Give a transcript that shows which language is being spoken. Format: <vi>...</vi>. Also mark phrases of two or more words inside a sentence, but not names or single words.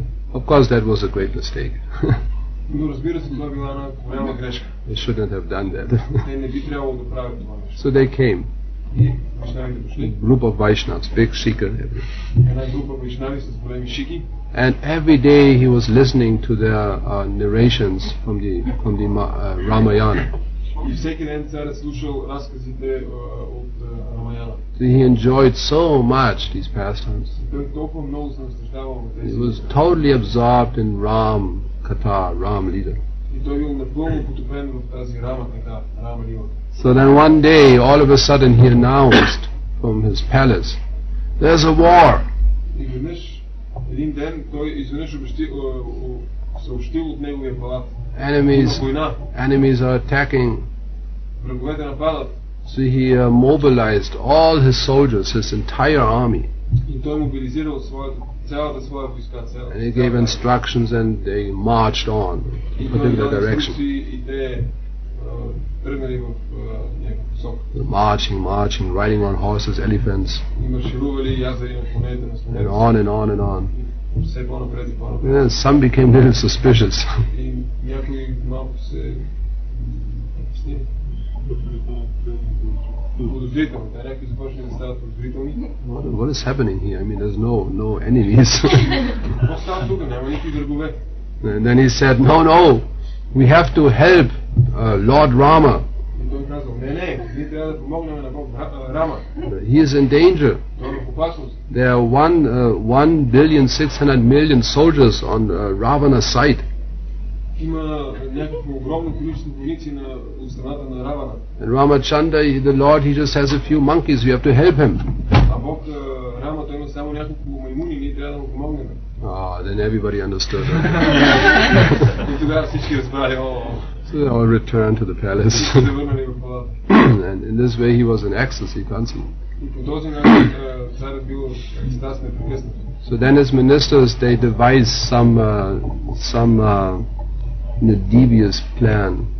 <en>Of course, that was a great mistake.</en> <bg>Но разбира се, това била една голяма грешка.</bg> <en>They shouldn't have done that.</en> <bg>Те не би трябвало да правят това нещо.</bg> <en>So they came.</en> <bg>И вайшнавите дошли.</bg> <en>Group of Vaishnavas, big shikha, everything.</en> <bg>Една група вайшнави с големи шики.</bg> <en>And every day he was listening to their narrations from the Ramayana.</en> <bg>И всеки ден царят слушал разказите от Рамаяна.</bg> <en>He enjoyed so much these pastimes.</en> <bg>Той толкова много се наслаждавал на</bg> <en>He</en> <bg>тези.</bg> <en>was totally absorbed in Ram Katha, Ram Leela.</en> <bg>И той бил напълно потопен в тази Рама Катha, Рама Лила.</bg> <en>So then one day, all of a sudden, he announced from his palace, "There's a war."</en> <bg>И веднъж, един ден, той изведнъж съобщил от неговия палат.</bg> <en>Enemies are attacking.</en> <bg>Враговете нападат.</bg> <en>So he mobilized all his soldiers, his entire army.</en> <bg>И той мобилизирал цялата своя войска.</bg> <en>And he gave instructions and they marched on in a particular direction.</en> <bg>И те тръгнали в някаква посока.</bg> <en>Marching, riding on horses, elephants.</en> <bg>И марширували, язали на конете, на слонете.</bg> <en>And on.</en> <bg>Все по-напред и по-напред.</bg> <en>Some became a little suspicious.</en> <bg>И някои малко се подозрителни. Някои започнали да стават подозрителни.</bg> <en>What is happening here? I mean, there's no enemies.</en> <bg>Какво става тук? Няма никакви врагове.</bg> <en>And then he said, no, we have to help Lord Rama.</en> <bg>И той казал, не, ние трябва да помогнем на Бог Рама.</bg> <en>He is in danger.</en> <bg>Той е в опасност.</bg> <en>There are 1,600,000,000 soldiers on Ravana's side.</en> <bg>Има някакво огромно количество войници от страната на Равана.</bg> <en>And Ramachandra, the Lord, he just has a few monkeys. We have to help him.</en> <bg>А Бог Рама, той има само няколко маймуни, ние трябва да му помогнем.</bg> <en>Then everybody understood.</en> <bg>И тогава всички разбрали.</bg> <en>So they all returned to the palace. And in this way he was in ecstasy constantly. So then his ministers, they devised some devious plan.</en>